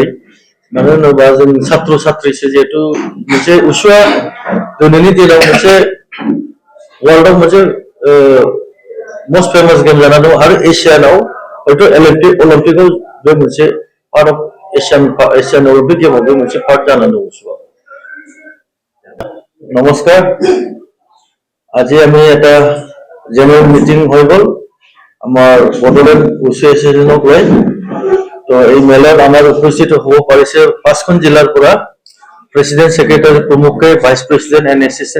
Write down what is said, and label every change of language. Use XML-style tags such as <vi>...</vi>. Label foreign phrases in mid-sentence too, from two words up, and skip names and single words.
<brx>मानो होनोबा जों छात्र छात्रीसो जिहेतु मोनसे उसुआ दिनैनि दिनाव मोनसे वर्ल्डआव मोनसे</brx> <en>most famous game</en> <brx>जाना दं आरो एसियानाव हयथ' अलिम्पिकआव बे मोनसे</brx> <en>part of Asian Olympic</en> <brx>गेमाव बे मोनसे पार्ट जानानै दं उसुआ।</brx> <as>নমস্কাৰ। আজি আমি এটা</as> <en>general meeting</en> <as>হৈ গ'ল আমাৰ বড়োলেণ্ড এছ'চিয়েশ্যনক লৈ। তো এই মেলত আমাৰ উপস্থিত হ'ব পাৰিছে 5খন জিলাৰ পৰা</as> <en>president secretary</en> <as>প্ৰমুখ্যে,</as> <en>vice president and assistant</en>